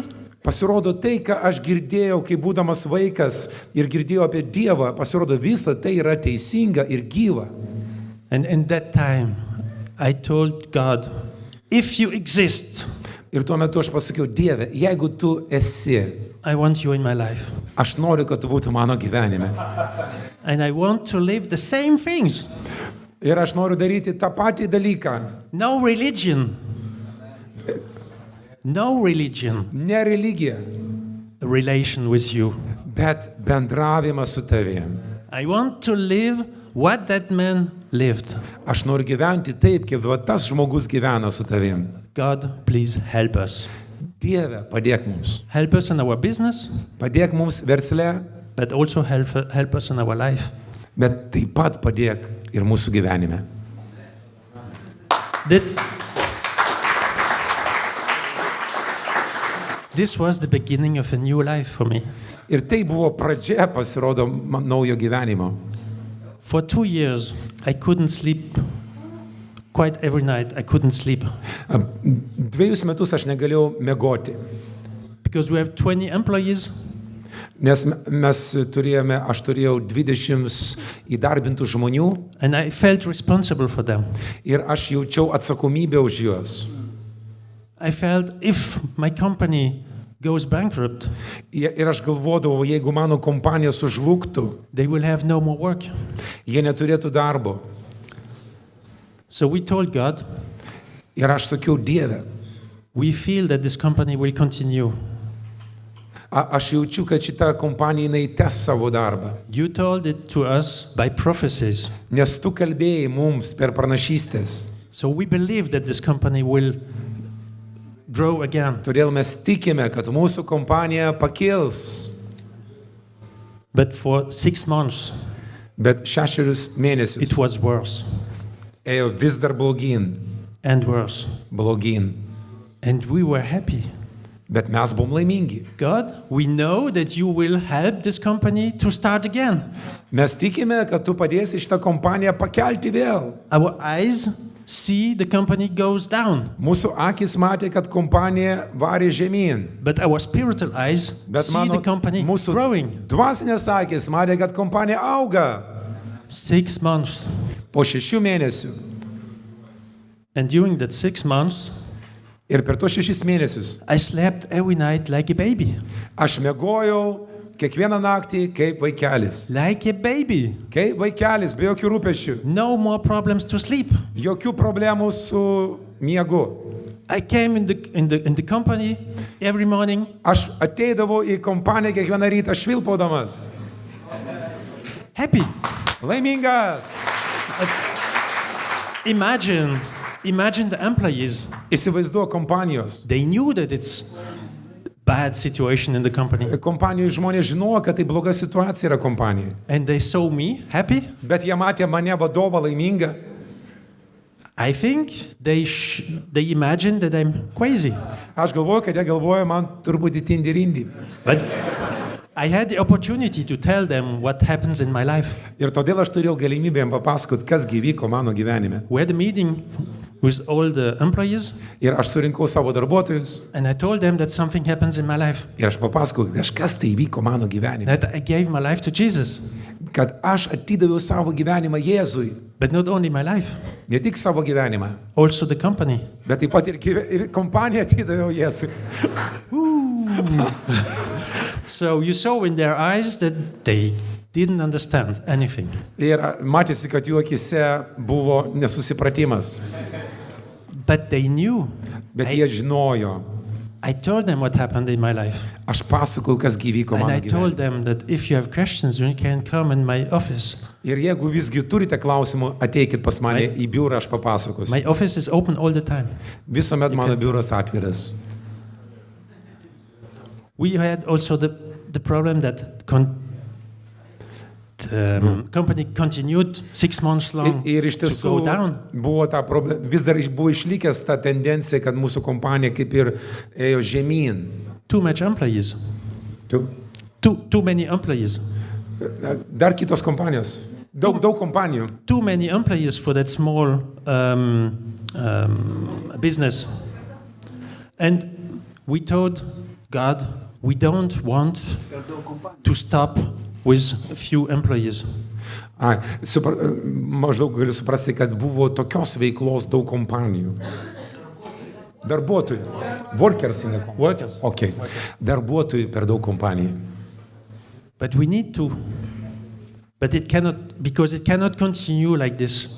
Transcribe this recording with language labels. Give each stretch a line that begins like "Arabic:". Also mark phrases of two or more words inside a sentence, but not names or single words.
Lithuanian: Pasirodo tai, ką aš girdėjau, kai būdamas vaikas ir girdėjau apie Dievą, pasirodo visa tai yra teisinga ir gyva.
English: And in that time, I told God, if you exist,
Lithuanian: Ir tuo metu aš pasakiau, Dieve, jeigu tu esi,
English: I want you in my life.
Lithuanian: aš noriu, kad tu būtum mano gyvenime.
English: And I want to live the same things.
Lithuanian: Ir aš noriu daryti tą patį dalyką.
English: No religion. No religion.
Lithuanian: Ne religija,
English: A relation with you.
Lithuanian: bet bendravimas su tavim.
English: I want to live what that man lived.
Lithuanian: Aš noriu gyventi taip, kaip va tas žmogus gyvena su tavim.
English: God, please help us.
Lithuanian: Dieve, padėk mums.
English: Help us in our business,
Lithuanian: Padėk mums versle,
English: but also help us in our life.
Lithuanian: bet taip pat padėk ir mūsų gyvenime.
English: This was the beginning of a new life for me.
Lithuanian: Ir tai buvo pradžia, pasirodo, naujo gyvenimo.
English: For 2 years, I couldn't sleep. Quite every night, I couldn't sleep.
Lithuanian: 2 metus aš negalėjau miegoti,
English: Because we have 20 employees,
Lithuanian: nes aš turėjau 20 įdarbintų žmonių
English: and I felt responsible for them.
Lithuanian: ir aš jaučiau atsakomybę už juos.
English: I felt if my company goes bankrupt,
Lithuanian: Ir aš galvodavau, jeigu mano kompanija sužlugtų,
English: they will have no more work.
Lithuanian: jie neturėtų darbo.
English: So we told God,
Lithuanian: Ir aš sakiau, Dieve,
English: we feel that this company will continue.
Lithuanian: aš jaučiu, kad šita kompanija jinai tęs savo darbą.
English: You told it to us by prophecies.
Lithuanian: Nes tu kalbėjai mums per pranašystės.
English: So we believe that this company will grow again.
Lithuanian: Todėl mes tikime, kad mūsų kompanija pakils.
English: But for 6 months,
Lithuanian: Bet 6 mėnesius
English: it was worse
Lithuanian: ėjo vis dar blogyn.
English: and worse.
Lithuanian: Blogyn.
English: And we were happy.
Lithuanian: Bet mes buvom laimingi.
English: God, we know that you will help this company to start again.
Lithuanian: Mes tikime, kad tu padėsi šitą kompaniją pakelti vėl.
English: Our eyes see the company goes down,
Lithuanian: Mūsų akis matė, kad kompanija varė žemyn.
English: but our spiritual eyes
Lithuanian: Bet
English: see the company
Lithuanian: mūsų
English: growing.
Lithuanian: dvasinės akis matė, kad kompanija auga
English: 6 months.
Lithuanian: po 6 mėnesių.
English: And during that 6 months,
Lithuanian: Ir per tos 6 mėnesius
English: I slept every night like a baby.
Lithuanian: aš miegojau kiekvieną naktį kaip vaikelis.
English: Like a baby.
Lithuanian: Kaip vaikelis, be jokių rūpesčių.
English: No more problems to sleep.
Lithuanian: Jokių problemų su miegu.
English: I came in the company every morning.
Lithuanian: Aš ateidavau į kompaniją kiekvieną rytą švilpaudamas.
English: Happy.
Lithuanian: Laimingas.
English: Imagine the employees.
Lithuanian: Įsivaizduoju kompanijos.
English: They knew that it's bad situation in the company.
Lithuanian: Kompanijos žmonės žinojo, kad tai bloga situacija yra kompanijai.
English: And they saw me happy.
Lithuanian: Bet jie matė mane vadovą laimingą.
English: I think they imagine that I'm crazy.
Lithuanian: Aš galvoju, kad jie galvoja man turbūt įtindirindi.
English: But I had the opportunity to tell them what happens in my life.
Lithuanian: Ir todėl aš turėjau galimybę jiems papasakoti, kas gyvyko mano gyvenime.
English: We had a meeting with all the employees,
Lithuanian: Ir aš surinkau savo darbuotojus.
English: and I told them that something happens in my life.
Lithuanian: Ir aš papasakau, kažkas tai įvyko mano gyvenime.
English: That I gave my life to Jesus.
Lithuanian: Kad aš atidaviau savo gyvenimą Jėzui.
English: But not only my life,
Lithuanian: Ne tik savo gyvenimą,
English: also the company.
Lithuanian: bet taip pat ir kompaniją atidaviau Jėzui.
English: So you saw in their eyes that they didn't understand anything.
Lithuanian: Ir matėsi, kad jų akise buvo nesusipratimas.
English: But they knew.
Lithuanian: Bet jie žinojo.
English: I told them what happened in my life.
Lithuanian: Aš pasakojau, kas gyvyko
English: And
Lithuanian: mano
English: I told
Lithuanian: gyvenime.
English: them that if you have questions, you can come in my office.
Lithuanian: Ir jeigu visgi turite klausimų, ateikit pas mane į biurą, aš papasakosiu.
English: My office is open all the time.
Lithuanian: Visuomet mano biuras atviras.
English: We had also the problem that company continued 6 months long
Lithuanian: Ir iš
English: to
Lithuanian: tiesų
English: go down.
Lithuanian: buvo ta problema, vis dar buvo išlikęs ta tendencija, kad mūsų kompanija kaip ir ėjo žemyn.
English: Too much employees. Too many employees. Dar kitos kompanijos. Daug kompanijų. Too many employees for that small business. And we told God, we don't want to stop with a few employees.
Lithuanian: Maždaug galiu suprasti, kad buvo tokios veiklos daug kompanijų. Darbuotojų. Workers. Okay. Darbuotojų per daug kompanijų.
English: But we need to, but it cannot continue like this.